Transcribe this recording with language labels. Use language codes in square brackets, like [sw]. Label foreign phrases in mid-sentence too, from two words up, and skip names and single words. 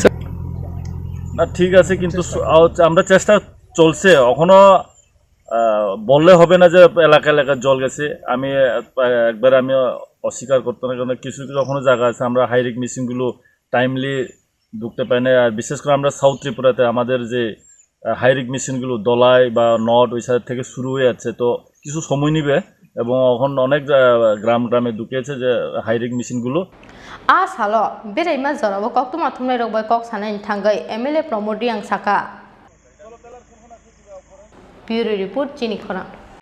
[bn] না ঠিক আছে কিন্তু আমরা চেষ্টা চলছে এখনো বললে হবে না যে এলাকা এলাকা জল গেছে আমি একবার আমি অস্বীকার করতে না কারণ কিছু কিছু এখনো জায়গা আছে আমরা হাইরিক মেশিনগুলো টাইমলি ঢুকতে পাই না আর বিশেষ করে আমরা সাউথ ত্রিপুরাতে আমাদের যে হাইরিক মেশিনগুলো দলাই বা নট ওই সাইড থেকে শুরু হয়ে যাচ্ছে তো কিছু সময় নিবে এবং এখন অনেক গ্রামে ঢুকেছে যে হাইরিক মেশিনগুলো [trp] a salo berai ma jarabo kok tuma thumnai rok bai kok sanai thangai MLA Pramod Riang saka [en] Bureau Report [trp] Chini Khora